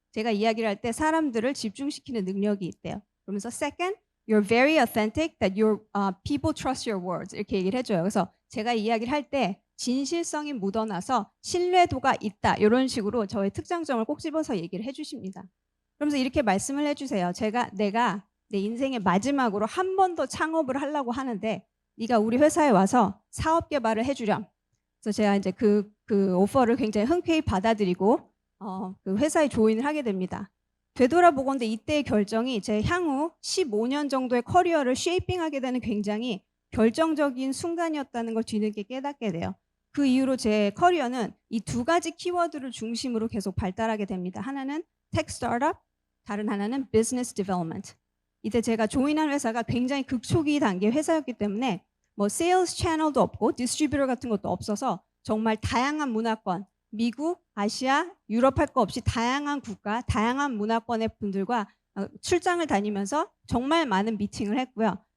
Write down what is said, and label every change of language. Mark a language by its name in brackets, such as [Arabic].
[Korean] 제가 이야기를 할 때 사람들을 집중시키는 능력이 있대요. 그러면서 [English] second, you're very authentic that your people trust your words. [Korean] 이렇게 얘기를 해줘요. 그래서 제가 이야기를 할 때 진실성이 묻어나서 신뢰도가 있다. 이런 식으로 저의 특장점을 꼭 집어서 얘기를 해주십니다. 그러면서 이렇게 말씀을 해주세요. 내가 내 인생의 마지막으로 한 번 더 창업을 하려고 하는데 네가 우리 회사에 와서 사업 개발을 해주렴. 그래서 제가 이제 그 오퍼를 굉장히 흔쾌히 받아들이고 그 회사에 조인을 하게 됩니다. 되돌아보건대 이때의 결정이 제 향후 15년 정도의 커리어를 쉐이핑하게 되는 굉장히 결정적인 순간이었다는 걸 뒤늦게 깨닫게 돼요. 그 이후로 제 커리어는 이 두 가지 키워드를 중심으로 계속 발달하게 됩니다. 하나는 tech startup, 다른 하나는 business development. 이때 제가 조인한 회사가 굉장히 극초기 단계 회사였기 때문에 뭐 세일즈 채널도 없고 디스트리뷰터 같은 것도 없어서 정말 다양한 문화권, 미국, 아시아, 유럽 할 거 없이 다양한 국가, 다양한 문화권의 분들과 출장을 다니면서 정말 많은 미팅을 했고요.